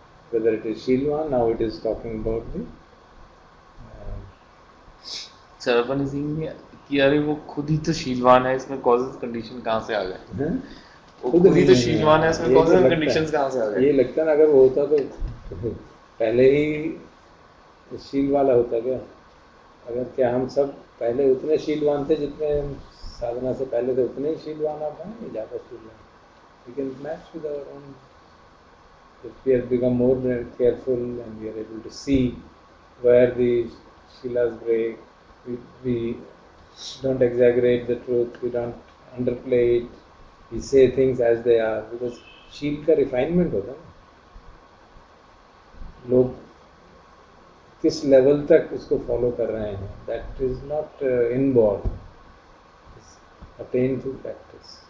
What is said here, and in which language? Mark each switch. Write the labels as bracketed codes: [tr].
[en] Whether it is Shilvan, now it is talking about the [hi] सरपन Singh कि अरे वो खुद ही तो शीलवान है, इसमें कॉजेस कंडीशन कहाँ से आ गए? वो खुद ही तो शीलवान है, इसमें कॉजेस एंड कंडीशंस कहाँ से आ गए? ये लगता है ना, अगर वो होता तो पहले ही शील वाला होता क्या? अगर क्या हम सब पहले उतने शीलवान थे जितने हम साधना से पहले थे, उतने ही शीलवान आप हैं, ज़्यादा शीलवान? [en] We can match with our own. If we have become more careful and we are able to see where the shilas break, we don't exaggerate the truth, we don't underplay it, we say things as they are, because [hi] शील का refinement होता है ना, लोग किस level तक उसको follow कर रहे हैं, [en] That is not inborn, attain through practice.